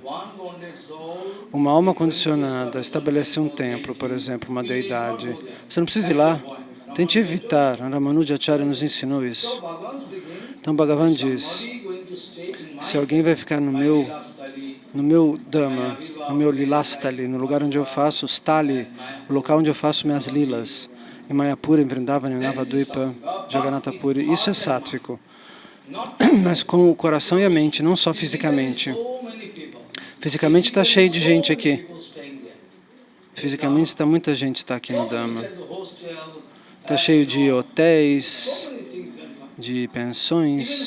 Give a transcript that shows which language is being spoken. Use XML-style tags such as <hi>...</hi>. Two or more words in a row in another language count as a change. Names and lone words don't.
<pt>Uma alma condicionada estabelece um templo, por exemplo, uma deidade. Você não precisa ir lá. Tente evitar. Ramanuja Acharya nos ensinou isso. Então Bhagavan diz, se alguém vai ficar no meu Dhamma, no meu Lilastali, no lugar onde eu faço Stali, o local onde eu faço minhas lilas, em Mayapura, em Vrindavan, em Navadvipa, Jagannatha Puri, isso é sáttvico. Mas com o coração e a mente, não só fisicamente. Fisicamente está cheio de gente aqui. Fisicamente está muita gente está aqui no Dhamma. Está cheio de hotéis, de pensões.</pt>